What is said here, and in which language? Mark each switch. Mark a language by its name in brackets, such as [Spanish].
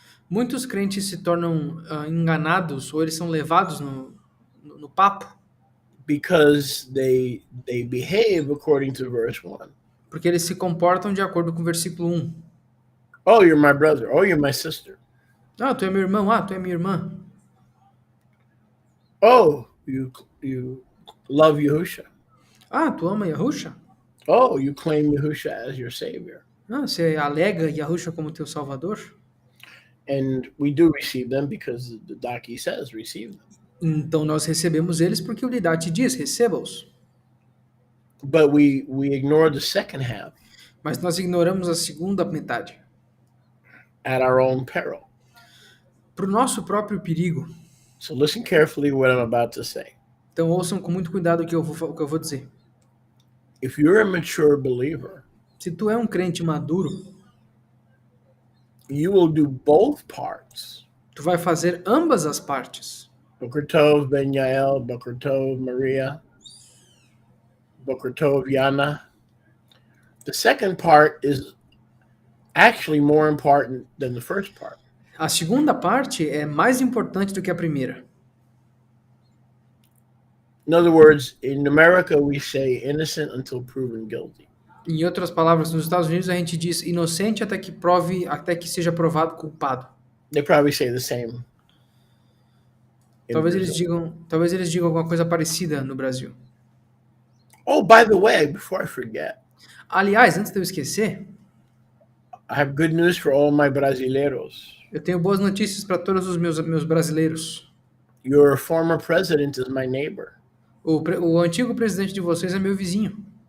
[Portuguese] Muitos crentes se tornam enganados ou eles são levados no papo. [English] Because they behave according to verse 1. [Portuguese] Porque eles se comportam de acordo com o versículo 1. [English] Oh, you're my brother. Oh, you're my sister. [Portuguese] Ah, tu é meu irmão. Ah, tu é minha irmã. [English] Oh, you love Yahusha. [Portuguese] Ah, tu ama Yahusha? [English] Oh, you claim Yahusha as your savior. [Portuguese] Ah, você alega Yahushua como teu salvador? [English] And we do receive them because the Daki says receive them. [Portuguese] Então nós recebemos eles porque o Didache diz, receba-os. [English] But we ignore the second half [Portuguese] Mas nós ignoramos a segunda metade. [English] at our own peril. [Portuguese] Para o nosso próprio perigo. [English] So listen carefully what I'm about to say. [Portuguese] Então ouçam com muito cuidado o que eu vou dizer. [English] If you're a mature believer, [Portuguese] Se tu é um crente maduro, [English] you will do both parts. [Portuguese] tu vai fazer ambas as partes. [Hebrew] Boker Tov Ben Yael, Boker Tov Maria, Boker Tov Yana. [English] The second part is actually more important than the first part. [Portuguese] A segunda parte é mais importante do que a primeira. [English] In other words, in America, we say innocent until proven guilty. [Portuguese] Em outras palavras, nos Estados Unidos a gente diz inocente até que seja provado culpado. [English] They probably say the same. in [Portuguese] Talvez [English] Brazil. [Portuguese] eles digam alguma coisa parecida no Brasil. [English] Oh, by the way, before I forget, [Portuguese] Aliás, antes de eu esquecer, [English] I have good news for all my brasileiros. [Portuguese] eu tenho boas notícias para todos os meus brasileiros. [English] Your former president is my neighbor. [Portuguese] O antigo presidente de vocês é meu vizinho.